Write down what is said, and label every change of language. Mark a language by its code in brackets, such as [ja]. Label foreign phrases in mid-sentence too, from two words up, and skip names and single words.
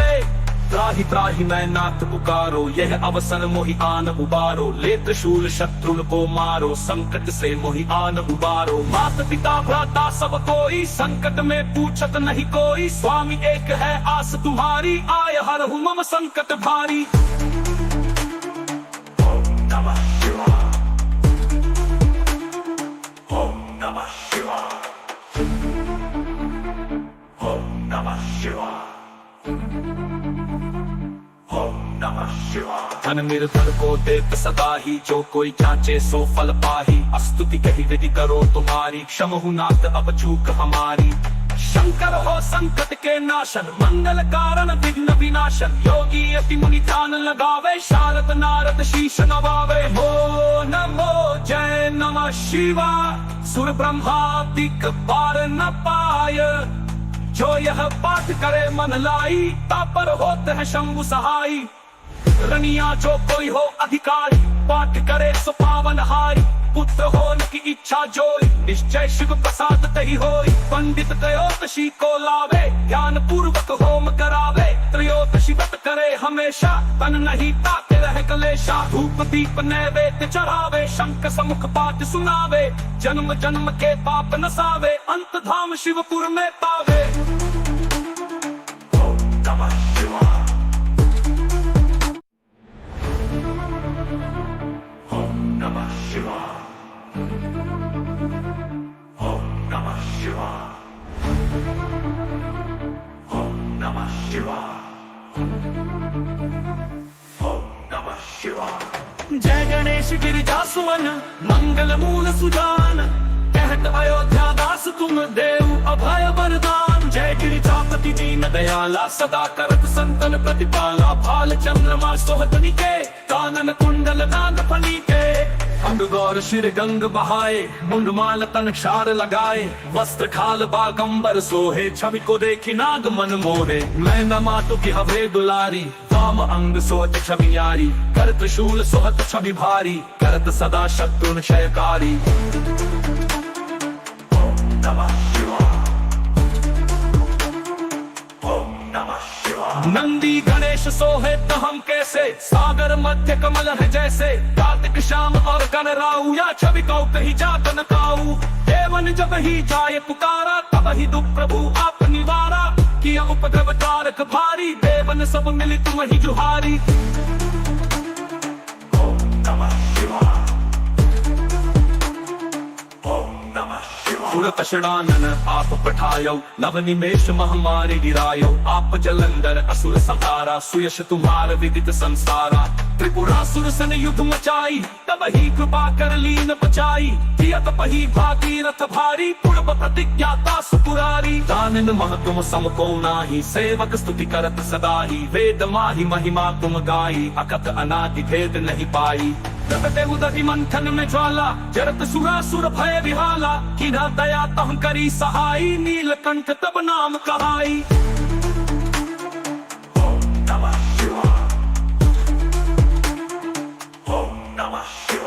[hi] त्राहि त्राहि मैं नाथ पुकारो, यह अवसर मोहि आन उबारो। ले त्रिशूल शत्रुन को मारो, संकट से मोहि आन उबारो। मात पिता भ्राता सब कोई, संकट में पूछत नहीं कोई। स्वामी एक है आस तुम्हारी, आय हरहु मम संकट भारी। [sa] ॐ नमः शिवाय. ॐ नमः शिवाय. ॐ नमः शिवाय. ॐ नमः शिवाय. [hi] धन निर्धन को देत सदा ही, जो कोई जांचे सो फल पाही। स्तुति कही विधि करो तुम्हारी, क्षमहु नाथ अब चूक हमारी। शंकर हो संकट के नाशन, मंगल कारण विघ्न विनाशन। योगी अति मुनि ध्यान लगावे, शारद नारद शीश नवावे। हो नमो जय [sa] नमः शिवाय, [hi] सुर ब्रह्मादिक पार न पाय। जो यह पाठ करे मन लाई, तापर होते है शंभु सहाय। रनिया जो कोई हो अधिकारी, पाठ करे सो पावन हारी। पुत्र होने की इच्छा जोई, निश्चय शिव प्रसाद तही होई। पंडित त्रयोदशी को लावे, ज्ञान पूर्वक होम करावे। त्रयोदशी व्रत करे हमेशा, तन नहीं ताके रहे कलेशा। धूप दीप नैवेद्य चढ़ावे, शंख समुख पाठ सुनावे। जन्म जन्म के पाप नसावे, अंत धाम शिवपुर में पावे। [sa] ॐ नमः शिवाय। ॐ नमः शिवाय. ॐ नमः शिवाय. ॐ नमः शिवाय. ॐ नमः शिवाय. [hi] जय गणेश गिरिजा सुमन, मंगल मूल सुजान। कहत अयोध्या दास तुम देव अभय वरदान। जय गिरिजापति दीन दयाला, सदा करत संतन प्रतिपाला। भाल चंद्रमा सोहत निके, कानन कुंडल नाग फनी के। अंग गौर शिर गंग बहाए, मुंडमाल तन क्षार लगाए। वस्त्र खाल बागंबर सोहे, छवि को देखी नाग मन मोहे। मैं न मातु की हवे दुलारी, वाम अंग सोच छवि यारी। कर त्रिशूल सोहत छवि भारी, करत सदा शत्रुन क्षयकारी। [sa] ॐ नमः शिवाय. ॐ नमः शिवाय. [hi] नंदी गणेश सोहे तो हम कैसे, सागर मध्य कमल है जैसे। कार्तिक श्याम और गणराऊ, या छवि कौ कही जात न काऊ। देवन जब ही जाए पुकारा, तब ही दुख प्रभु आप निवारा। किया उपद्रव तारक भारी, देवन सब मिली तुम ही जुहारी। [sa] ॐ नमः शिवाय। ॐ नमः शिवाय. [hi] पुरत षडानन आप पठायो, नव निमेष महामारी गिरायो। आप जलंधर असुर संहारा, सुयश तुम्हार विदित संसारा। त्रिपुरासुर सन युद्ध मचाई, तब ही कृपा कर लीन बचाई। किया तपहि भागीरथ भारी, पूर्व प्रतिज्ञा दास पुरारी। दानन मह तुम सम को नाही, सेवक स्तुति करत सदा ही। वेद माहि महिमा तुम गाई, अकथ अनादि भेद नहीं पाई। प्रकटे उदधि मंथन में ज्वाला, जरत सुरासुर भय विहाला। किन्हा दया तह करी सहाई, नीलकंठ तब नाम कहाई। [sa] ॐ नमः शिवाय. ॐ नमः शिवाय.